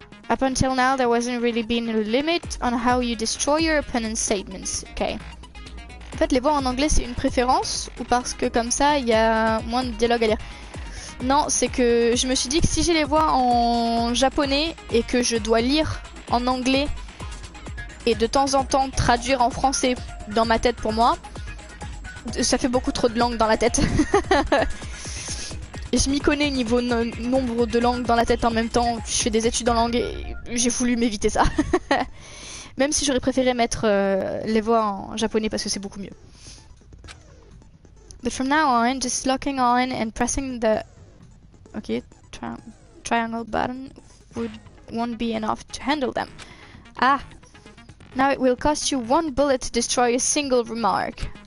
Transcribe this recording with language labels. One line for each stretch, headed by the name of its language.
English: Up until now, there wasn't really been a limit on how you destroy your opponent's statements. Okay.
French: En fait, les voix en anglais, c'est une préférence ou parce que comme ça, il y a moins de dialogue à lire? Non, c'est que je me suis dit que si j'ai les voix en japonais et que je dois lire en anglais et de temps en temps traduire en français dans ma tête pour moi, ça fait beaucoup trop de langues dans la tête. Et je m'y connais niveau nombre de langues dans la tête en même temps. Je fais des études en langue et j'ai voulu m'éviter ça. Même si j'aurais préféré mettre les voix en japonais parce que c'est beaucoup mieux.
English: But from now on, just locking on and pressing the triangle button won't be enough to handle them. Ah! Now it will cost you 1 bullet to destroy a single remark.